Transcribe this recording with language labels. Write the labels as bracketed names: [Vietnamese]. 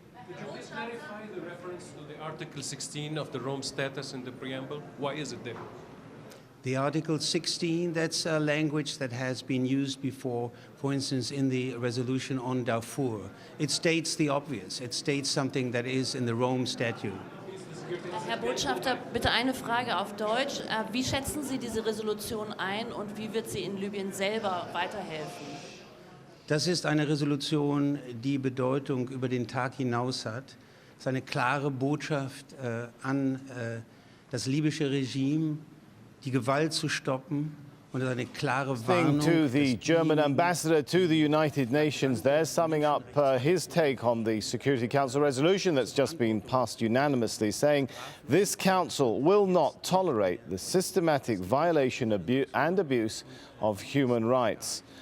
[English] Could you please clarify the reference to the Article 16 of the Rome Statute in the preamble? Why is it there? The Article 16, that's a language that has been used before, for instance, in the resolution on Darfur. It states the obvious. It states something that is in the Rome Statute. [German] Herr Botschafter, bitte eine Frage auf Deutsch. Wie schätzen Sie diese Resolution ein und wie wird sie in Libyen selber weiterhelfen? Das ist eine Resolution, die Bedeutung über den Tag hinaus hat. Es ist eine klare Botschaft an das libysche Regime, die Gewalt zu stoppen, und eine klare Warnung. [English] To the German ambassador to the United Nations there, summing up his take on the Security Council resolution that's just been passed unanimously, saying this council will not tolerate the systematic violation and abuse of human rights.